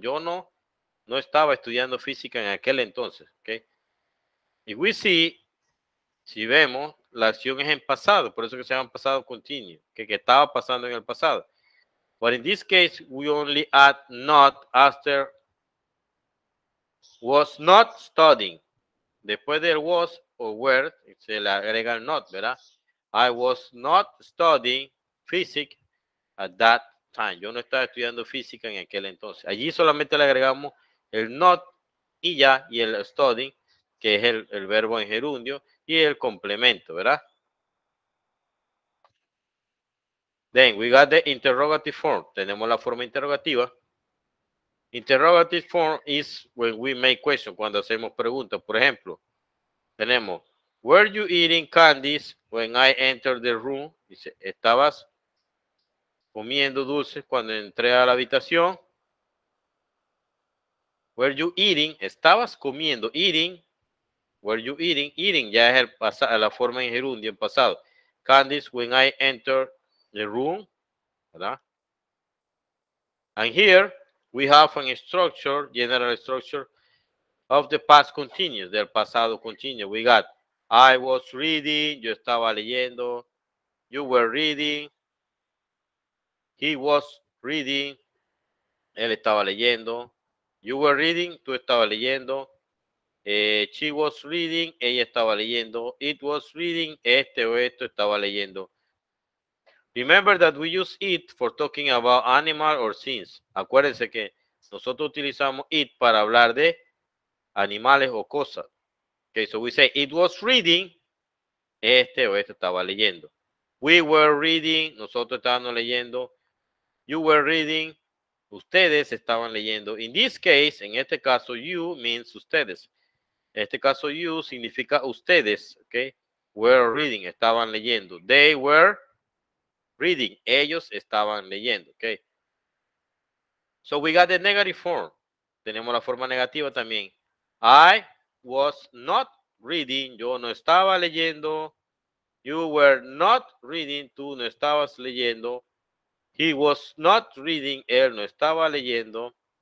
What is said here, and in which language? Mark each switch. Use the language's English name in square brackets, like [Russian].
[Spanish] Yo no estaba estudiando física en aquel entonces, ¿ok? [English] If we see, [Spanish] si vemos, la acción es en pasado, por eso que se llama pasado continuo, que estaba pasando en el pasado. [English] But in this case, we only add not after was not studying. [Spanish] Después del was o were, se le agrega el not, ¿verdad? [English] I was not studying physics at that time. [Spanish] Yo no estaba estudiando física en aquel entonces. Allí solamente le agregamos el not y ya, y el studying, que es el verbo en gerundio, y el complemento, ¿verdad? [English] Then we got the interrogative form. [Spanish] Tenemos la forma interrogativa. [English] Interrogative form is when we make questions, [Spanish] cuando hacemos preguntas. Por ejemplo, tenemos, [English] were you eating candies when I entered the room? [Spanish] Dice, ¿estabas comiendo dulces cuando entré a la habitación? [English] Were you eating? [Spanish] ¿Estabas comiendo? [English] Eating. Were you eating? [Spanish] Eating ya es la forma en gerundio en pasado. [English] Candies when I entered the room, ¿verdad? And here we have a structure, general structure of the past continuous, [Spanish] del pasado continuo. [English] We got, I was reading, [Spanish] yo estaba leyendo, [English] you were reading, he was reading, [Spanish] él estaba leyendo, [English] you were reading, [Spanish] tú estabas leyendo, [English] she was reading, [Spanish] ella estaba leyendo, [English] it was reading, [Spanish] este o esto estaba leyendo. [English] Remember that we use it for talking about animal or things. [Spanish] Acuérdense que nosotros utilizamos it para hablar de animales o cosas. [English] Okay, so we say it was reading, [Spanish] este o esto estaba leyendo. [English] We were reading, [Spanish] nosotros estábamos leyendo. [English] You were reading, [Spanish] ustedes estaban leyendo. [English] In this case, [Spanish] en este caso, [English] you means ustedes. [Spanish] En este caso, you significa ustedes, okay? [English] Were reading, [Spanish] estaban leyendo. [English] They were reading, [Spanish] ellos estaban leyendo, [English] okay? So we got the negative form. [Spanish] Tenemos la forma negativa también. [English] I was not reading, [Spanish] yo no estaba leyendo. [English] You were not reading, [Spanish] tú no estabas leyendo. [English] He was not reading, [Spanish] él no estaba leyendo.